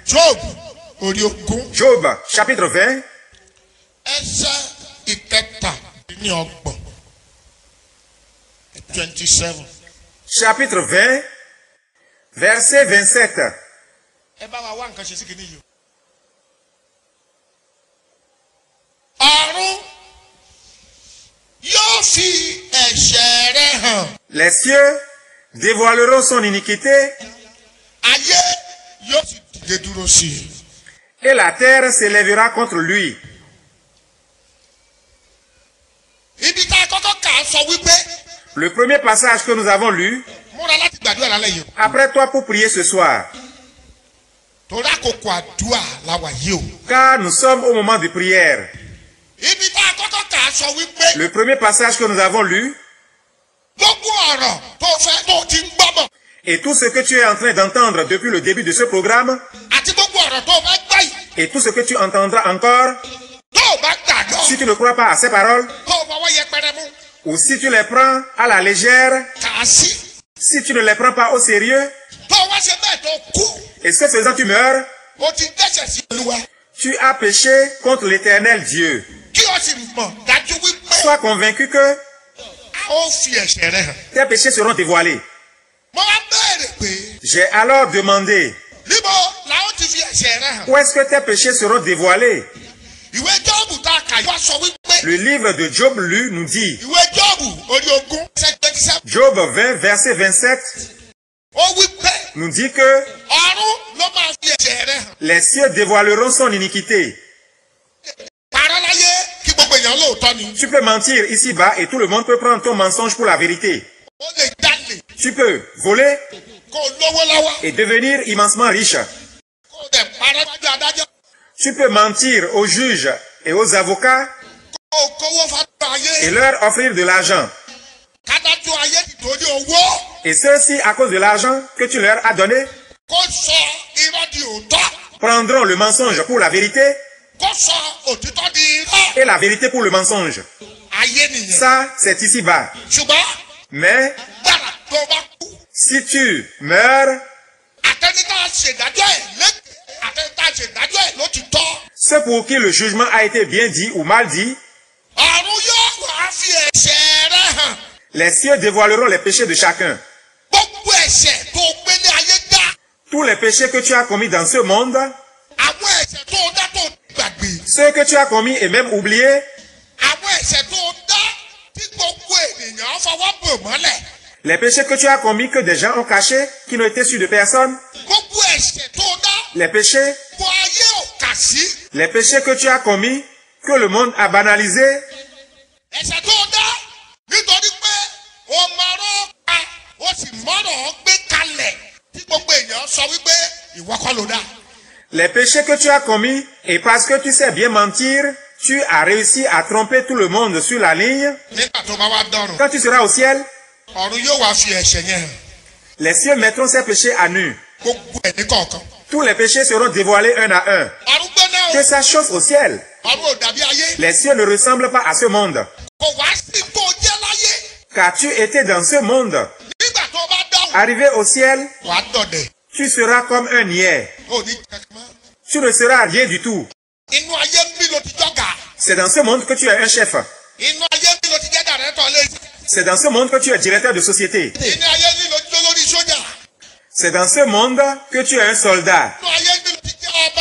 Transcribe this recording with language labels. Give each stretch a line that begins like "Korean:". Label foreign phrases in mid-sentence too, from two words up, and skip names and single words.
French: Job, chapitre 20. Chapitre 20, verset 27.
Yoruba: fi ẹ̀ṣẹ̀ rẹ̀ hàn.
French: Les cieux dévoileront son iniquité
Yoruba: Ayé yóò sì dìde dúró sí i.
French: et la terre s'élèvera contre lui.
Yoruba: Ibi tá a kọ́kọ́ kà á sọ wípé
French: Le premier passage que nous avons lu,
Yoruba: múra láti gbàdúrà lálẹ́ yìí.
French: apprête-toi pour prier ce soir,
Yoruba: Torí àkókò àdúrà la wà yìí o.
French: car nous sommes au moment de prière.
Yoruba: Ibi tá a kọ́kọ́ kà á sọ wípé
French: Le premier passage que nous avons lu,
Yoruba: gbogbo ọ̀rọ̀ tó fẹ́ tó ti ń gbọ́ bọ̀.
French: et tout ce que tu es en train d'entendre depuis le début de ce programme,
Yoruba: Àti gbogbo ọ̀rọ̀ tó fẹ́ gbọ́ yìí.
French: et tout ce que tu entendras encore,
Yoruba: Tó o bá gbàgbọ́.
French: si tu ne crois pas à ces paroles,
Yoruba: Tó o fọwọ́ yẹpẹrẹ mú.
French: ou si tu les prends à la légère,
Yoruba: Kà á sí.
French: si tu ne les prends pas au sérieux,
Yoruba: Tó o wá ṣe bẹ́ẹ̀ tó kú.
French: et ce faisant tu meurs,
Yoruba: O ti dẹ́ṣẹ̀ sí Olúwa.
French: tu as péché contre l'Éternel Dieu.
Yoruba: Kí o sì mọ̀ dájú wípé
French: Sois convaincu que
Yoruba: a ó fi ẹ̀ṣẹ̀ rẹ̀ hàn.
French: tes péchés seront dévoilés.
Yoruba: Mo wá béèrè pé
French: J'ai alors demandé,
Yoruba: níbo la ó ti fi ẹ̀ṣẹ̀ rẹ̀ hàn.
French: où est-ce que tes péchés seront dévoilés?
Yoruba: Ìwé Jọ́ọ̀bù tá a kà yóò sọ wípé.
French: Le livre de Job lu nous dit,
Yoruba: Ìwé Jọ́ọ̀bù orí ogún ṣe 27.
French: Job 20, verset 27,
Yoruba: Ó wípé
French: nous dit que
Yoruba: ọ̀run ló máa fi ẹ̀ṣẹ̀ rẹ̀ hàn.
French: les cieux dévoileront son iniquité.
Yoruba: Parọ́ láyé kí gbogbo èèyàn lóòótọ́ ni.
French: Tu peux mentir ici-bas et tout le monde peut prendre ton mensonge pour la vérité.
Yoruba: Ó lè jalè
French: Tu peux voler
Yoruba: kó o lówó lọ́wọ́.
French: et devenir immensement riche.
Yoruba: Kó o dẹ̀ parọ́ lójú adájọ́.
French: Tu peux mentir aux juges et aux avocats
Yoruba: Kó o kówó fàtúrà
French: et
Yoruba: ayé.
French: leur offrir de l'argent.
Yoruba: Kádájú ayé nítorí owó.
French: Et ceux-ci, à cause de l'argent que tu leur as donné,
Yoruba: Kó sọ irọ́ di òótọ́.
French: prendront le mensonge pour la vérité
Yoruba: Kó sọ òtítọ́ di irọ́.
French: et la vérité pour le mensonge.
Yoruba: Ayé nìyẹn.
French: Ça, c'est ici-bas.
Yoruba: Ṣùgbọ́n
French: Mais
Yoruba: gbàrà tó bá kú.
French: si tu meurs,
Yoruba: Àtẹnitá ṣèdájọ́ ẹ̀ lẹ́gbẹ̀ẹ́. Àtẹnitá ṣèdájọ́ ẹ̀ ló ti tọ́.
French: ceux pour qui le jugement a été bien dit ou mal dit,
Yoruba: Ọ̀run yóò wá fi ẹ̀ṣẹ̀ rẹ̀ hàn.
French: les cieux dévoileront les péchés de chacun.
Yoruba: Gbogbo ẹ̀ṣẹ̀ tó gbélé ayé dá.
French: Tous les péchés que tu as commis dans ce monde,
Yoruba: Àwọn ẹ̀ṣẹ̀ tó dá tó gbàgbé.
French: ceux que tu as commis et même oubliés,
Yoruba: Àwọn ẹ̀ṣẹ̀ tó dá tí gbogbo ènìyàn fọwọ́ bò mọ́lẹ̀.
French: les péchés que tu as commis que des gens ont cachés, qui n'ont été sûrs de personne,
Yoruba: Gbogbo ẹ̀ṣẹ̀ tó dá
French: les péchés,
Yoruba: gbogbo ayé ò kà sí.
French: les péchés que tu as commis, que le monde a banalisés,
Yoruba: Ẹ̀ṣẹ̀ tó dá nítorí pé o mọ̀rọ̀ pa o sì mọ̀rọ̀ gbé kalẹ̀ tí gbogbo èèyàn sọ wípé ìwọ kọ́ ló dá.
French: les péchés que tu as commis, et parce que tu sais bien mentir, tu as réussi à tromper tout le monde sur la ligne.
Yoruba: Nígbà tó bá wá dọ́rùn,
French: Quand tu seras au ciel,
Yoruba: ọ̀run yóò wá fi ẹ̀ṣẹ̀ yẹn hàn.
French: les cieux mettront ces péchés à nu.
Yoruba: Gbogbo ẹ̀ ní kọ̀ọ̀kan.
French: Tous les péchés seront dévoilés un à un.
Yoruba: Ọ̀run gbóná o.
French: Que ça chauffe au ciel.
Yoruba: Ọ̀run ò dàbí ayé.
French: Les cieux ne ressemblent pas à ce monde.
Yoruba: Kò wá sí tó jẹ́ láyé.
French: Car tu étais dans ce monde.
Yoruba: Nígbà tó bá dọ́rùn,
French: Arrivé au ciel,
Yoruba: wà á dọ̀dẹ̀.
French: tu seras comme un niais.
Yoruba: O ní kankan.
French: Tu ne seras rien du tout.
Yoruba: Inú ayé ń bí lo ti jọ́gà.
French: C'est dans ce monde que tu es un chef.
Yoruba: Inú ayé ń bí lo ti jẹ́ dàrẹ́tọ̀ lé.
French: C'est dans ce monde que tu es directeur de société.
Yoruba: Inú ayé ń bí lo ti jẹ́ lórí sójà.
French: C'est dans ce monde que tu es un soldat.
Yoruba: Inú ayé ń bí lo ti jẹ́ ọba.